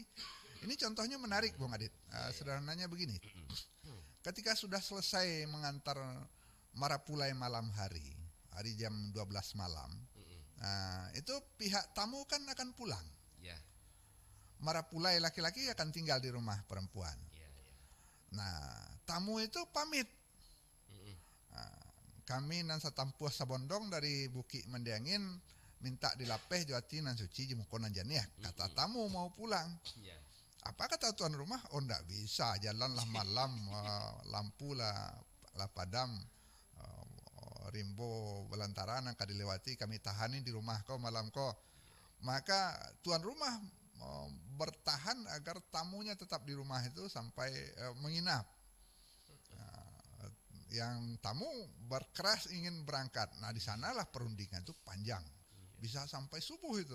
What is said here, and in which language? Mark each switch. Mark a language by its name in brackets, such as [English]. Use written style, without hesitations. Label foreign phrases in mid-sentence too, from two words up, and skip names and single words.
[Indonesian] Ini contohnya menarik Bung Adit. Sederhananya begini, ketika sudah selesai mengantar Marapulai malam hari jam 12 malam, itu pihak tamu kan akan pulang. Marapulai laki-laki akan tinggal di rumah perempuan. Nah, tamu itu pamit. [Minangkabau] Kami nan satampuh sabondong dari Bukit Mendiangin minta dilapeh Jawati nan suci jemukonan janiah. [Indonesian] Kata tamu mau pulang. Apa kata tuan rumah? [Minangkabau] Oh ndak bisa, jalanlah malam, lampu lah padam, rimbo belantaran yang dilewati, kami tahanin di rumah kau malam kau. [Indonesian] Maka tuan rumah bertahan agar tamunya tetap di rumah itu sampai menginap. Yang tamu berkeras ingin berangkat. Nah, di sanalah perundingan itu panjang, bisa sampai subuh itu.